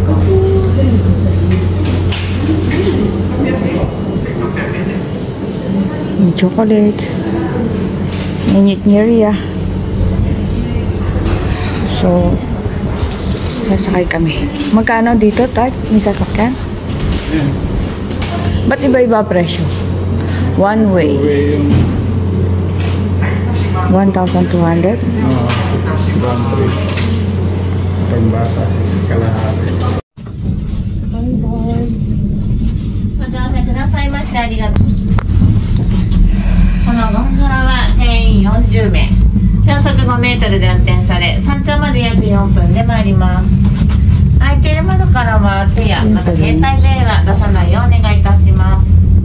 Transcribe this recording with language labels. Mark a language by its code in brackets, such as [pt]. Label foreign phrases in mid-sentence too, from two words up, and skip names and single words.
[tl] Yung chocolate. Nginit-ngiria. So, sasakay kami. Magkano dito, Tat? May sasakyan? Ba't iba-iba presyo? [en] One way. 1,200? [tl] Pambata sa kalahati. [ja] ご乗車くださいましてありがとう。このゴンドラは定員40名、秒速5メートルで運転され、山頂まで約4分で参ります。空いている窓からは手やまた携帯電話出さないようお願いいたします。